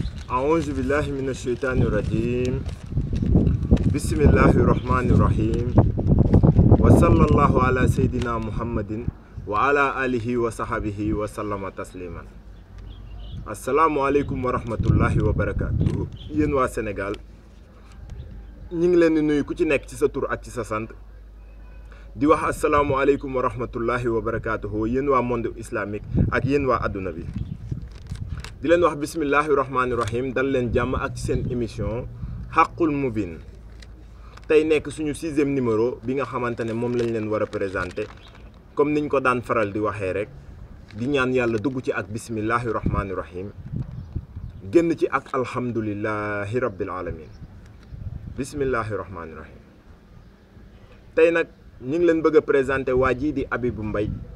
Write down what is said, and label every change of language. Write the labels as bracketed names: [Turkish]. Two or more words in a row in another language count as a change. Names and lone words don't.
[Arabic] أعوذ بالله من الشيطان الرجيم بسم الله الرحمن الرحيم وصلى الله على سيدنا محمد وعلى آله وصحبه وسلم تسليما. السلام عليكم ورحمة الله وبركاته. [Wolof] yéen waa Sénégal ñu ngi leen di nuyu ku ci nekk ci sa tur ak ci sa sant di wax [Arabic] السلام عليكم ورحمة الله وبركاته [Wolof] yéen waa [French] monde islamique [Wolof] ak yéen waa adduna bi di leen wax [Arabic] بسم الله الرحمن الرحيم [Wolof] dal leen jàmm ak ci seen émission Haqqul Mubin tey nekk suñu 6e numéro bi nga xamante ne moom lañ leen war a [French] présenté comme [Wolof] niñ ko daan faral di waxee rek di ñaan yàlla dugg ci ak [Arabic] بسم الله الرحمن الرحيم [Wolof] génn ci ak [Arabic] الحمد لله رب العالمين بسم الله الرحمن الرحيم [Wolof] tey nag ñu ngi leen bëgg a présenté waa jii di Habibou Mbaye